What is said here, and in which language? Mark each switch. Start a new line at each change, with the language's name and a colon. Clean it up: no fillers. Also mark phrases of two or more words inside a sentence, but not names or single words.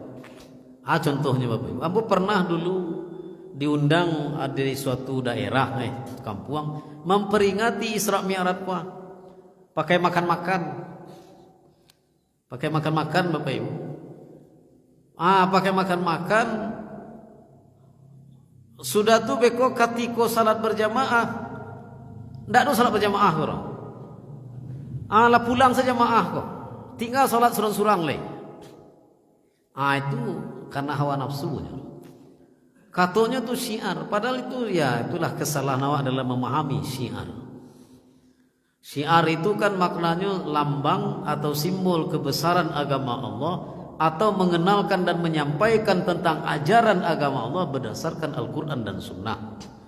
Indonesian: Contohnya Bapak Ibu, Abu pernah dulu diundang di suatu daerah kampung memperingati Isra Mi'raj Pak. Pakai makan-makan Bapak Ibu. Pakai makan-makan.
Minangkabau: Sudah tu beko katiko salat berjamaah. Ndak ada salat berjamaah orang. Lah pulang saja maah kok. Tinggal salat surang-surang le.
Indonesian: Itu karena hawa nafsunya. Katanya tu syiar, padahal itu ya itulah kesalahan awak dalam memahami syiar. Syiar itu kan maknanya lambang atau simbol kebesaran agama Allah, atau mengenalkan dan menyampaikan tentang ajaran agama Allah berdasarkan Al-Quran dan Sunnah.